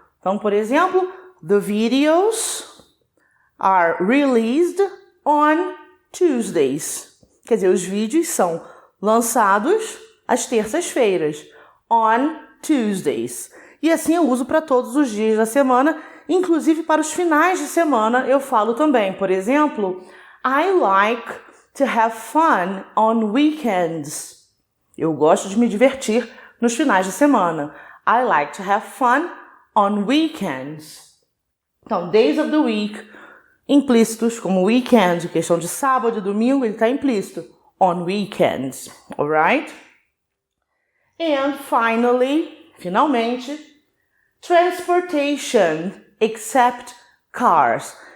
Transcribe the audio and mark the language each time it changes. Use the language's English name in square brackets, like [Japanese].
[Portuguese] Então, por exemplo, [English] the videos are released on Tuesdays. [Portuguese] Quer dizer, os vídeos são lançados às terças-feiras, [English] on Tuesdays. [Portuguese] E assim eu uso para todos os dias da semana, inclusive para os finais de semana eu falo também. Por exemplo, [English] I like to have fun on weekends. [Portuguese] Eu gosto de me divertir nos finais de semana. [English] I like to have fun on weekends. [Portuguese] Então, [English] days of the week, [Portuguese] implícitos, como weekend, questão de sábado e domingo, ele está implícito. [English] On weekends, alright? And finalmente, transportation, except cars.